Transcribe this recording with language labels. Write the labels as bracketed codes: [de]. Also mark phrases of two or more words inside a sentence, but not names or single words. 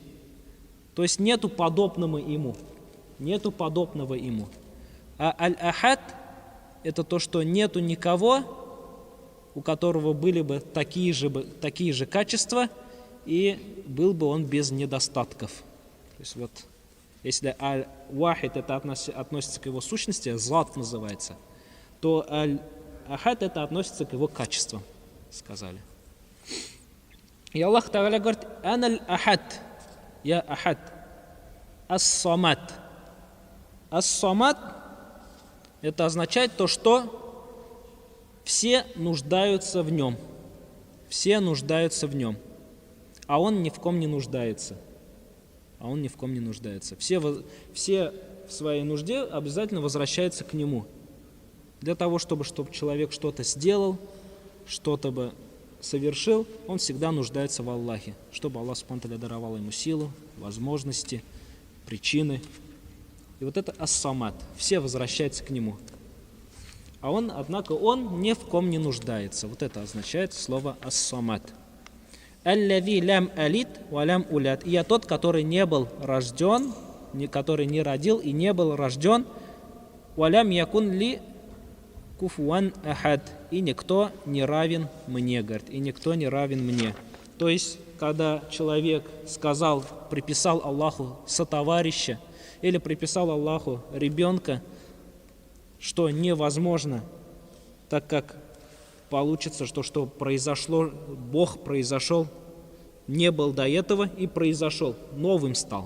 [ru] То есть нету подобного ему. А аль-ахад – это то, что нету никого, у которого были бы такие же качества, и был бы он без недостатков. То есть вот Если аль-вахид это относится к его сущности, зат называется, то аль-ахад это относится к его качествам, сказали. И Аллах Та'аля говорит: [ar] «أنا الأحد, [ru] я ахад, ас-самад». Ас-самад это означает то, что все нуждаются в нем. Все нуждаются в нем, а он ни в ком не нуждается. Все в своей нужде обязательно возвращаются к нему. Для того, чтобы человек что-то сделал, что-то бы совершил, он всегда нуждается в Аллахе, чтобы Аллах [ar] سبحانه وتعالى [ru] даровал ему силу, возможности, причины. И вот это ас-самад, все возвращаются к нему. А он, однако, он ни в ком не нуждается. Вот это означает слово ас-самад. [ar] «الذي لم يلد ولم يولد». [ru] И я тот, который не был рожден, который не родил и не был рожден. [ar] «ولم يكن لي كفوا أحد». [ru] И никто не равен мне, говорит, и никто не равен мне. То есть, когда человек приписал Аллаху сотоварища, или приписал Аллаху ребенка, что невозможно, так как получится, что произошло, Бог произошел, не был до этого и произошел, новым стал.